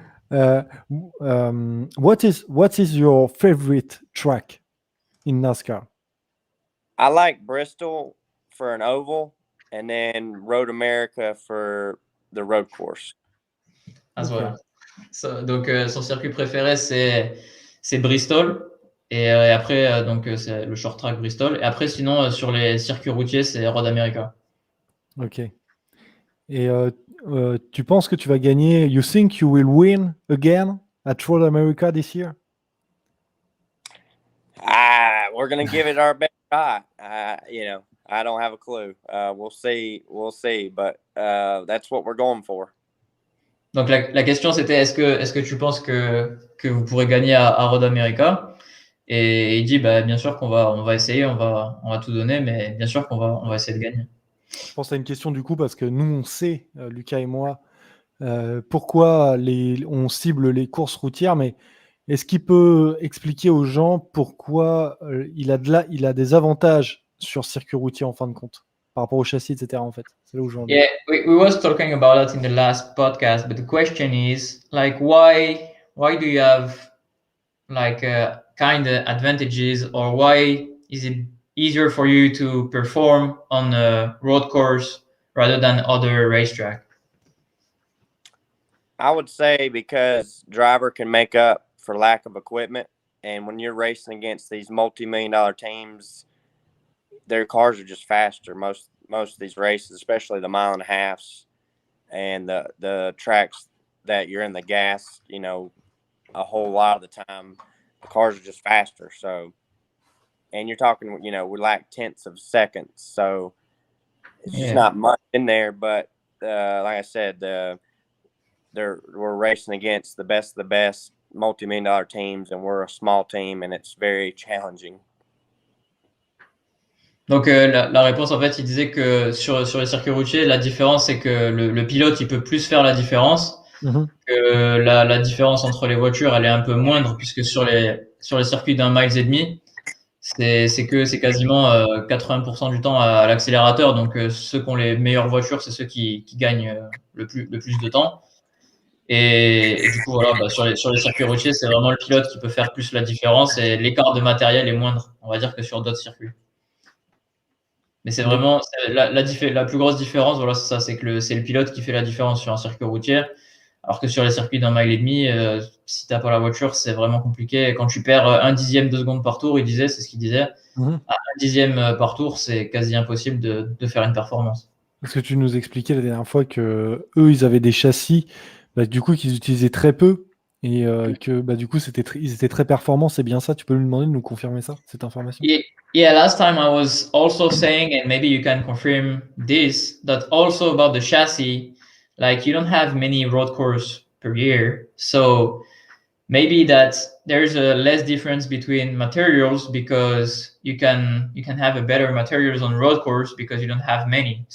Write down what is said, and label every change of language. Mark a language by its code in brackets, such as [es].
[en] What is your favorite track in NASCAR? I like Bristol for an oval, and then Road America for the road course. Ah, Ok. [fr] voilà. Donc, son circuit préféré, c'est Bristol. Et après, donc, c'est le short track Bristol. Et après, sinon, sur les circuits routiers, c'est Road America. Ok. Et tu penses que tu vas gagner? [en] You think you will win again at Road America this year? We're gonna give it our best shot. I don't have a clue. We'll see, but that's what we're going for. [fr] Donc, la question, c'était est-ce que tu penses que vous pourrez gagner à Road America? Et il dit, bah, bien sûr qu'on on va essayer, on va tout donner, mais bien sûr qu'on on va essayer de gagner. Je pense à une question du coup, parce que nous, on sait, Lucas et moi, pourquoi on cible les courses routières, mais est-ce qu'il peut expliquer aux gens pourquoi il a des avantages sur circuit routier en fin de compte, par rapport au châssis, etc. En fait, c'est là où je veux en venir. [en] Yeah, we was talking about that in the last podcast, but the question is like, why do you have like kind of advantages, or why is it easier for you to perform on a road course rather than other racetrack? I would say because driver can make up for lack of equipment, and when you're racing against these multi-million-dollar teams, their cars are just faster. Most of these races, especially the mile and a halves and the tracks that you're in the gas, a whole lot of the time, the cars are just faster. So, and you're talking, we lack tenths of seconds, so it's just not much in there. But like I said, we're racing against the best of the best multi-million-dollar teams, and we're a small team, and it's very challenging. [fr] Donc la réponse, en fait, il disait que sur les circuits routiers, la différence, c'est que le pilote, il peut plus faire la différence, que la différence entre les voitures, elle est un peu moindre, puisque sur les circuits d'1,5 miles, c'est quasiment 80% du temps à l'accélérateur. Donc ceux qui ont les meilleures voitures, c'est ceux qui gagnent le plus de temps. Et du coup, voilà, bah, sur les circuits routiers, c'est vraiment le pilote qui peut faire plus la différence, et l'écart de matériel est moindre, on va dire, que sur d'autres circuits. Mais c'est vraiment la plus grosse différence, voilà, c'est ça, c'est que c'est le pilote qui fait la différence sur un circuit routier, alors que sur les circuits d'1,5 miles, si t'as pas la voiture, c'est vraiment compliqué. Et quand tu perds 1/10 de seconde par tour, c'est ce qu'il disait, à 1/10 par tour, c'est quasi impossible de faire une performance. Parce que tu nous expliquais la dernière fois que eux, ils avaient des châssis, du coup, qu'ils utilisaient très peu, et que du coup, ils étaient très performants. C'est bien ça? Tu peux lui demander de nous confirmer ça, cette information? [en] Yeah, last time I was also saying, and maybe you can confirm this, that also about the chassis, like you don't have many road course per year, so maybe that there's a less difference between materials, because you can have a better materials on road course because you don't have many.